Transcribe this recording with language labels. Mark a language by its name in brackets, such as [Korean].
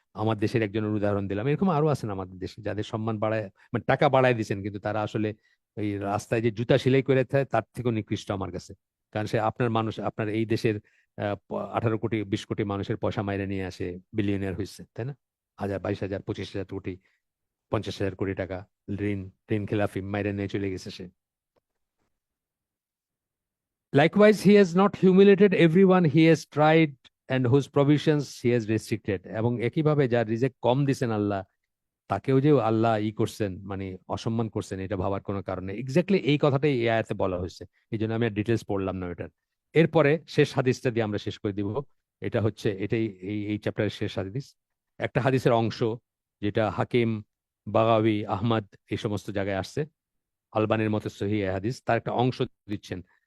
[Bangla] আমার দেশের একজনের উদাহরণ দিলাম, এরকম আরো আছেন আমাদের দেশে যাদের সম্মান বাড়ায়, মানে টাকা বাড়ায় দিচ্ছেন, কিন্তু তারা আসলে এই রাস্তায় যে জুতা সেলাই করে থাকে তার থেকেও নিকৃষ্ট আমার কাছে। কারণ সে আপনার মানুষ, আপনার এই দেশের 18 কোটি 20 কোটি মানুষের পয়সা মাইরে নিয়ে আসে, বিলিয়নিয়ার হয়েছে, তাই না? 1000 22 হাজার 25 হাজার কোটি 50 হাজার কোটি টাকা ঋণ ঋণ খেলাফি মাইরে নিয়ে চলে গেছে সে। [English] Likewise, he has not humiliated everyone he has tried and whose provisions he has restricted. [Bangla] এবং একইভাবে যার রিজেক্ট কম দিছেন আল্লাহ, তাকেও যে আল্লাহ করছেন, মানে অসম্মান করছেন, এটা ভাবার কোনো কারণে এক্স্যাক্টলি এই কথাটাই এই আয়াতে বলা হয়েছে। এই জন্য আমি আর ডিটেলস পড়লাম না এটার। এরপরে শেষ হাদিসটা দিয়ে আমরা শেষ করে দিব। এটা হচ্ছে এটাই এই চ্যাপ্টারের শেষ হাদিস, একটা হাদিসের অংশ যেটা হাকিম, বাগাবি, আহমদ এই সমস্ত জায়গায় আসছে, আলবানির মতো সহিহ হাদিস, তার একটা অংশ দিচ্ছেন।